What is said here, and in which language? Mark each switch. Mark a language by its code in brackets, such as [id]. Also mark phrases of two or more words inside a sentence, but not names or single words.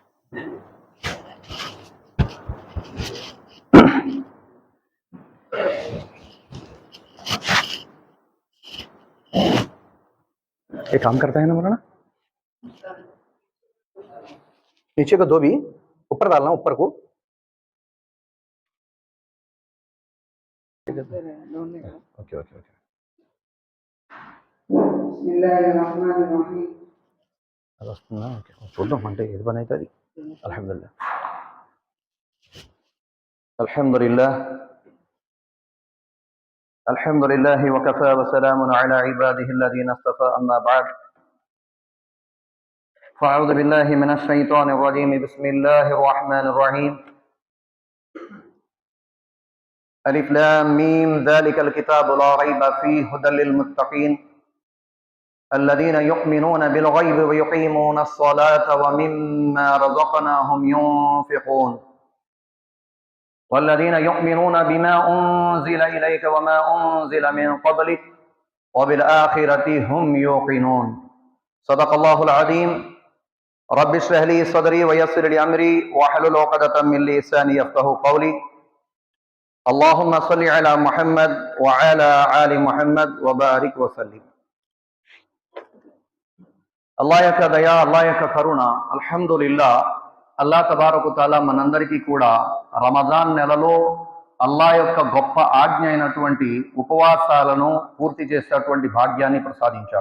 [hi] ये काम करता है ना मौलाना। नीचे को दो भी, ऊपर डालना, ऊपर को। [en] okay okay okay. [te] అది వస్తుందా? ఓకే, చూద్దాం అంటే ఏది పని అవుతుంది. [ar] الحمد لله الحمد لله الحمد لله وكفى وسلام على عباده الذين اصطفى أما بعد فأعوذ بالله من الشيطان الرجيم بسم الله الرحمن الرحيم ألف لام ميم ذلك الكتاب لا ريب فيه هدى للمتقين الذين يؤمنون بالغيب ويقيمون الصلاة ومما رزقناهم ينفقون والذين يؤمنون بما أنزل إليك وما أنزل من قبلك وبالآخرة هم يوقنون صدق الله العظيم رب اشرح لي صدري ويسر لي أمري واحلل عقدة من لساني يفقهوا قولي اللهم صل على محمد وعلى آل محمد وبارك وسلم. [te] అల్లాహ్ యొక్క దయా, అల్లాహ్ యొక్క కరుణ, అల్హమ్దులిల్లాహ్. [ar] الله تبارك تعالى [te] మనందరికీ కూడా రమజాన్ నెలలో అల్లాహ్ యొక్క గొప్ప ఆజ్ఞ అయినటువంటి ఉపవాసాలను పూర్తి చేసేటువంటి భాగ్యాన్ని ప్రసాదించాడు.